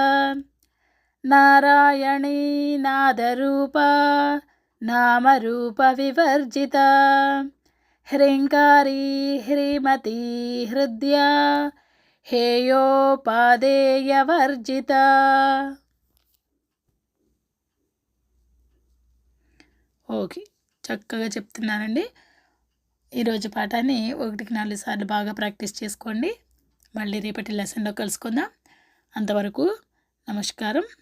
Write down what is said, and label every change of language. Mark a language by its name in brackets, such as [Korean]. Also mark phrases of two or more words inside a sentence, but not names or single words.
[Sanskrit] नारायणी नादरूप नामरूप विवर्जिता. ह्रींकारी ह्रीमती हृद्या हेयोपादेय वर्जिता. [Telugu] ఓకే, చక్కగా చెప్తున్నానండి. ఈరోజు పాఠాన్ని 1కి 4 సార్లు బాగా ప్రాక్టీస్ చేసుకోండి. మళ్ళీ రేపటి లెసన్లో కలుసుకుందాం. అంతవరకు నమస్కారం.